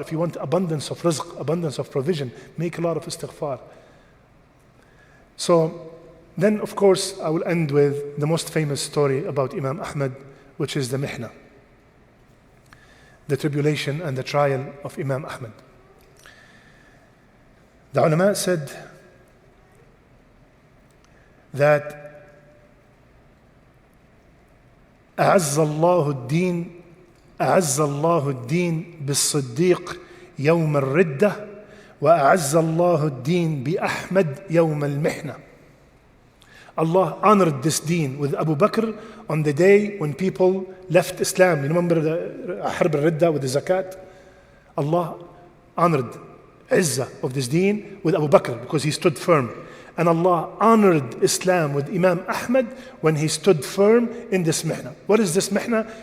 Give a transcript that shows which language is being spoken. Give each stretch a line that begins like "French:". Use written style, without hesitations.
English: If you want abundance of rizq, abundance of provision, make a lot of istighfar. So then, of course, I will end with the most famous story about Imam Ahmad, which is the mihna, the tribulation and the trial of Imam Ahmad. The ulama said that
Arabic: أعز الله الدين بالصديق يوم الردة وأعز الله الدين بأحمد يوم المحنة.
English: Allah honored this deen with Abu Bakr on the day when people left Islam. You remember the Harb al-Ridda with the zakat? Allah honored Izzah of this deen with Abu Bakr because he stood firm. And Allah honored Islam with Imam Ahmad when he stood firm in this mihna. What is this mihna?